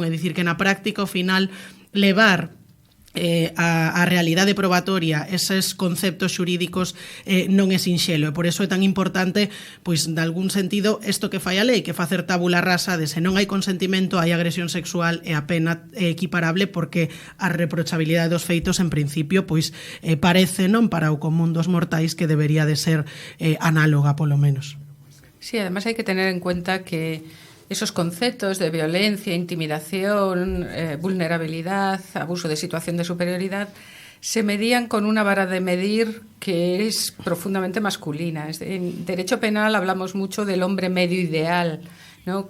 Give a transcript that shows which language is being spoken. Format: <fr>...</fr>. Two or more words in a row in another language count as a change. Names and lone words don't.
<gl>É dicir, que na práctica, ao final, levar a realidade probatoria eses conceptos xurídicos non é sinxelo, e por iso é tan importante, pois, de algún sentido, isto que fai a lei, que facer tabula rasa de se non hai consentimento, hai agresión sexual e a pena é equiparable, porque a reprochabilidade dos feitos, en principio, pois parece, non para o común dos mortais, que debería de ser análoga, polo menos.</gl> <es>Sí, además hai que tener en cuenta que esos conceptos de violencia, intimidación, vulnerabilidad, abuso de situación de superioridad, se medían con una vara de medir que es profundamente masculina. En derecho penal hablamos mucho del hombre medio ideal, ¿no?</es>